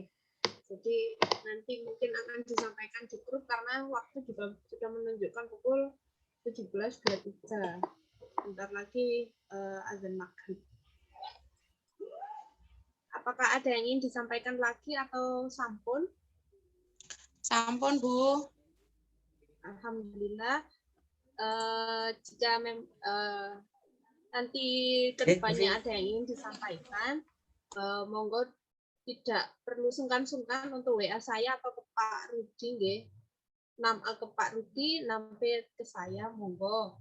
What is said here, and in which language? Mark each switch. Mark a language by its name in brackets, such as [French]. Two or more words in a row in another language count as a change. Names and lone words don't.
[Indonesian] Jadi nanti mungkin akan disampaikan di grup karena waktu juga sudah menunjukkan pukul 17.23. Bentar lagi azan maghrib. Apakah ada yang ingin disampaikan lagi atau sampun? Sampun Bu. Alhamdulillah. Jika nanti kedepannya ada yang ingin disampaikan, monggo tidak perlu sungkan-sungkan untuk WA saya atau ke Pak Rudi nggih. 6A ke Pak Rudi, 6B ke saya, monggo.